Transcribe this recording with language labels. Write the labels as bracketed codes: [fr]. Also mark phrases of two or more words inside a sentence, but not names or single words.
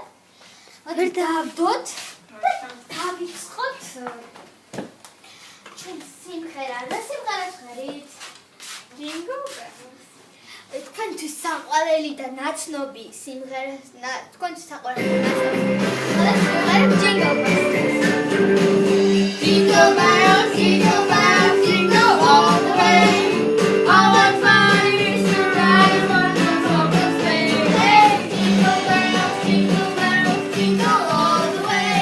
[ka] ვერ დავდოთ და დავიწყოთ ჩვენ სიმღერა. რა სიმღერას ხვერით? [en] Jingle Bells. [ka] თქვენთვის საყვარელი და ნაცნობი სიმღერა, თქვენთვის საყვარელი და ნაცნობი Jingle Bells. [en] Jingle bells, jingle bells, jingle all the way. How fun it is to ride one horse open sleigh. Hey, jingle bells, jingle all the way.